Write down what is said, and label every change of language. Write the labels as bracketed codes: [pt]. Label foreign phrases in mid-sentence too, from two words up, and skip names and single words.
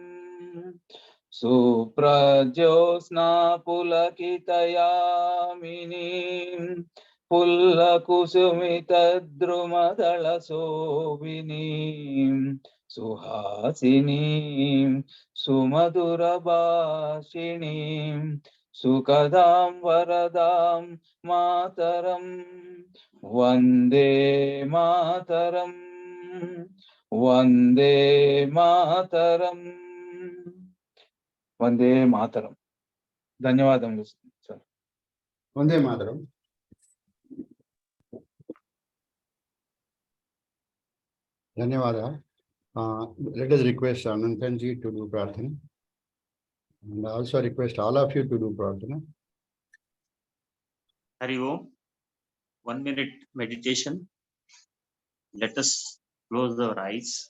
[sa] सुप्रजोस्ना पुलकितयामिनीं पुल्लकुसुमितद्रुमदल शोभिनीं सुहासिनीं सुमधुरभाषिणीं सुखदां वरदां मातरम् वन्दे मातरम् वन्दे मातरम् वन्दे मातरम्. [te] ధన్యవాదములు సార్. [sa] వందే మాతరం. [te] ధన్యవాదాలు. [en] Let us request Anantanji to do Prarthana, and also request all of you to do Prarthana. Hari Om. 1 minute meditation. Let us close our eyes.